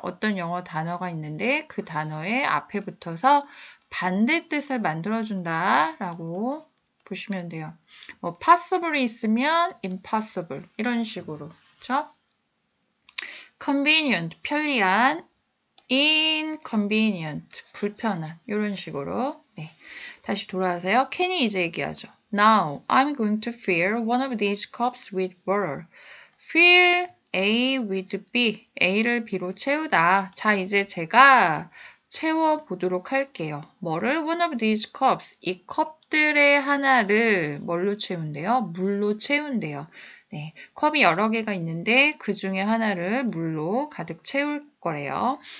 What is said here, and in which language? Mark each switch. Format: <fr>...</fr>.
<ko>어떤 영어 단어가 있는데 그 단어의 앞에 붙어서 반대 뜻을 만들어준다 라고 보시면 돼요. 뭐 possible이 있으면 impossible 이런 식으로 그렇죠? convenient, 편리한, inconvenient, 불편한 이런 식으로 네. 다시 돌아와서요. 캔이 이제 얘기하죠.</ko> <en>Now, I'm going to fill one of these cups with water. Fill A with B.</en> <ko>A를 B로 채우다. 자, 이제 제가 채워보도록 할게요. 뭐를?</ko> <en>One of these cups.</en> <ko>이 컵들의 하나를 뭘로 채운대요? 물로 채운대요. 네, 컵이 여러 개가 있는데 그 중에 하나를 물로 가득 채울 거래요.</ko>